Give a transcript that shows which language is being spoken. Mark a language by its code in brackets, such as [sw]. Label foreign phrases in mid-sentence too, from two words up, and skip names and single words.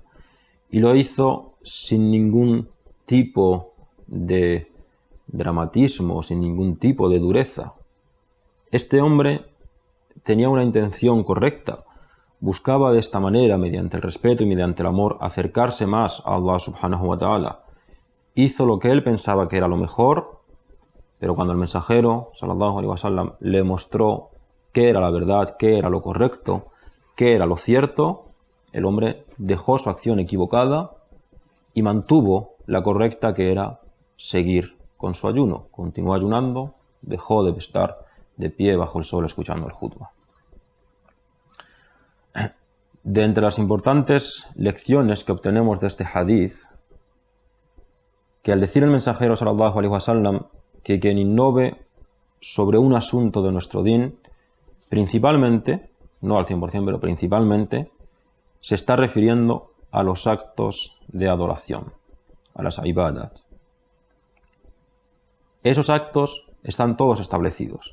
[es] Y lo hizo sin ningún tipo de dramatismo, sin ningún tipo de dureza. Este hombre tenía una intención correcta, buscaba de esta manera, mediante el respeto y mediante el amor, acercarse más a Allah [ar] سبحانه وتعالى. [es] Hizo lo que él pensaba que era lo mejor, pero cuando el mensajero [ar] صلى الله عليه وسلم [es] le mostró qué era la verdad, qué era lo correcto, qué era lo cierto, el hombre dejó su acción equivocada y mantuvo la correcta, que era seguir con su ayuno. Continuó ayunando, dejó de estar de pie bajo el sol escuchando el khutba. De entre las importantes lecciones que obtenemos de este hadith, que al decir el mensajero [ar] صلى الله عليه وسلم [es] que quien innove sobre un asunto de nuestro din, principalmente, no al 100%, pero principalmente, se está refiriendo a los actos de adoración, a las ibadat. Esos actos están todos establecidos.